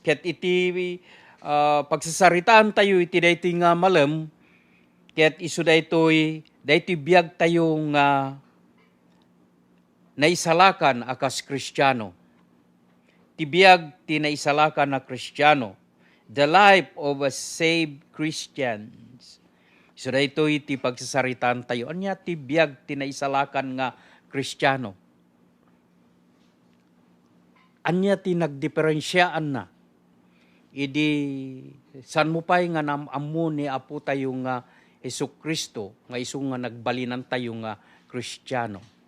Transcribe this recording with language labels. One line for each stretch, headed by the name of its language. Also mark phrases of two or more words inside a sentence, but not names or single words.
Iloko: Ket iti pagsasaritaan tayo iti daytoy nga malam ket isu daytoy biag tayo nga naisalakan akas Kristiyano. Ti biag ti naisalakan na Kristiyano.
English: The life of a saved Christians.
Iloko: So dito iti pagsasaritaan tayo. Anya ti biag tinaisalakan nga Kristiyano. Anya ti nagdiferensyaan na. Idi san mo pa'y nga namamu ni Apo tayo nga Hesus Kristo nga isu nga nagbalinan tayo nga Kristiyano.